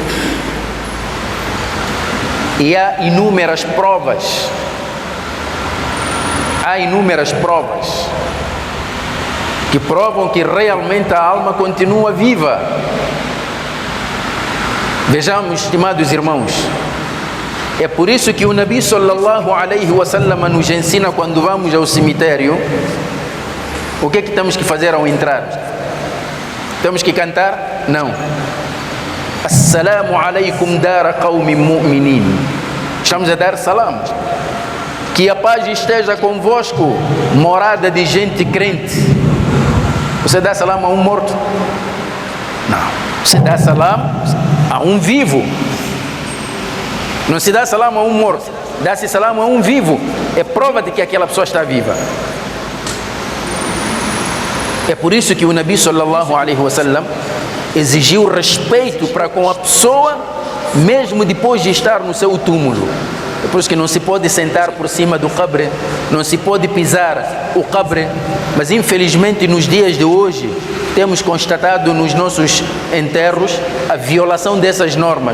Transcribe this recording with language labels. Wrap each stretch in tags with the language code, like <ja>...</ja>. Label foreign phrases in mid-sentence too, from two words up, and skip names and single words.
<pt>E há inúmeras provas. Há inúmeras provas que provam que realmente a alma continua viva. Vejamos, estimados irmãos, é por isso que o Nabi</pt> <ar>صلى الله عليه وسلم</ar> <pt>nos ensina, quando vamos ao cemitério, o que é que temos que fazer ao entrar? Temos que cantar? Não.</pt> <ar>السلام عليكم دار قوم مؤمنين.</ar> <pt>Estamos a dar salam. Que a paz esteja convosco, morada de gente crente. Você dá salam a um morto? Não. Você dá salam a um vivo. Não se dá salam a um morto. Dá-se salam a um vivo. É prova de que aquela pessoa está viva. É por isso que o Nabi</pt> <ar>صلى الله عليه وسلم</ar> <pt>exigiu respeito para com a pessoa, mesmo depois de estar no seu túmulo. É por isso que não se pode sentar por cima do qabre, não se pode pisar o qabre. Mas infelizmente nos dias de hoje temos constatado nos nossos enterros a violação dessas normas.</pt>